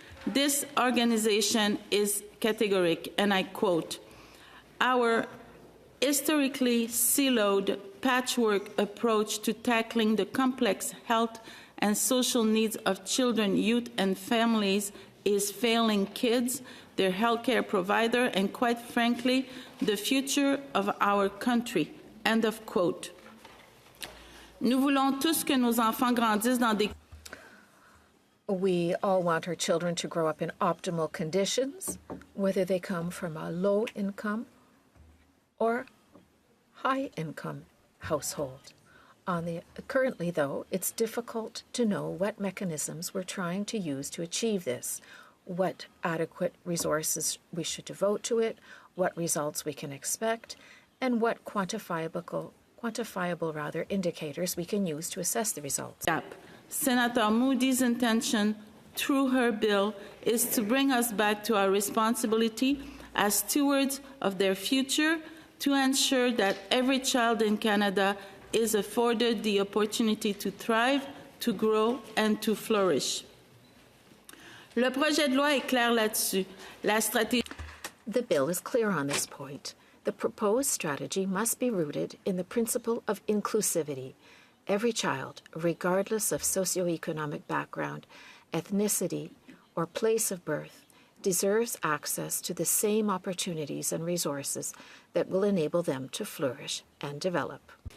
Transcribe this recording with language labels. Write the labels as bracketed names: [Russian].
[English] This organization is categoric, and I quote, "Our historically siloed patchwork approach to tackling the complex health and social needs of children, youth, and families is failing kids, their healthcare provider, and quite frankly, the future of our country." End of quote. [French] Nous voulons tous que nos enfants grandissent dans des... [English] We all want our children to grow up in optimal conditions, whether they come from a low-income or high-income household. Currently, though, it's difficult to know what mechanisms we're trying to use to achieve this, what adequate resources we should devote to it, what results we can expect, and what quantifiable indicators we can use to assess the results. Senator Moody's intention through her bill is to bring us back to our responsibility as stewards of their future to ensure that every child in Canada is afforded the opportunity to thrive, to grow, and to flourish. [French] Le projet de loi est clair là-dessus. La stratégie... [English] The bill is clear on this point. The proposed strategy must be rooted in the principle of inclusivity. Every child, regardless of socioeconomic background, ethnicity, or place of birth, deserves access to the same opportunities and resources that will enable them to flourish and develop.